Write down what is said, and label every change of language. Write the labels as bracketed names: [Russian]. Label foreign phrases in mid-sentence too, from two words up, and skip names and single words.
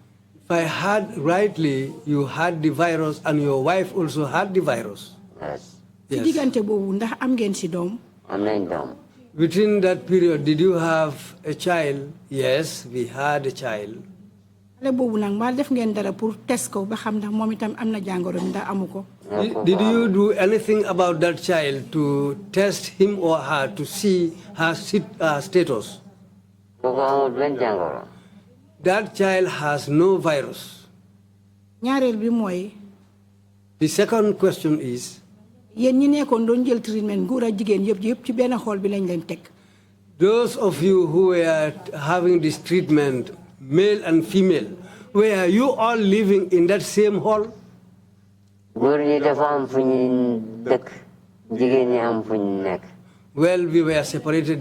[English] If I heard rightly, you had the virus and your wife also had the virus. Yes. [Wolof] Si diggante boobu ndax am ngeen si doom. Am nañ doom. [English] Within that period, did you have a child? Yes, we had a child. [Wolof] Xale boobu nag mbaa def ngeen dara pour test ko ba xam ndax moom itam am na jàngoro bi ndax amu ko. [English] Did you do anything about that child to test him or her to see her status? That child has no virus. [Wolof] ñaareel bi mooy. [English] The second question is, [Wolof] yéen ñi nekkoon doon jël treatment góor ak jigéen yëpp ci benn xool bi lañ leen teg. [English] those of you who were having this treatment, male and female, were you all living in that same hall? Well, we were separated.